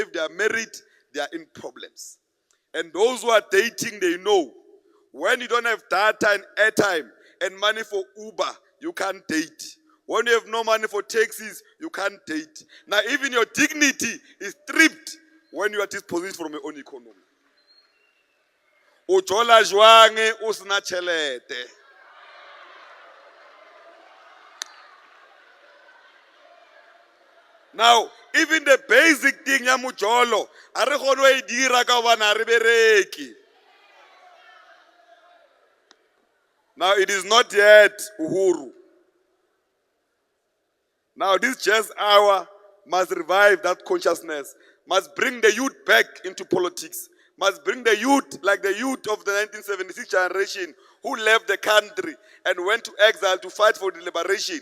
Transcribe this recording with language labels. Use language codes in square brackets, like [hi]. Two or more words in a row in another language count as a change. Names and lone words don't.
[en] If they are married, they are in problems. And those who are dating, they know when you don't have data and airtime and money for Uber, you can't date. When you have no money for taxis, you can't date. Now, even your dignity is stripped when you are dispossessed from your own economy. [st] O jola jwange o sena tšhelete. Now, [en] even the basic thing [st] ya mojolo, a re kgone ho e dira ka hobane ha re bereke. [en] Now, it is not yet Uhuru. Now, this jazz hour must revive that consciousness, must bring the youth back into politics, must bring the youth like the youth of the 1976 generation who left the country and went to exile to fight for the liberation.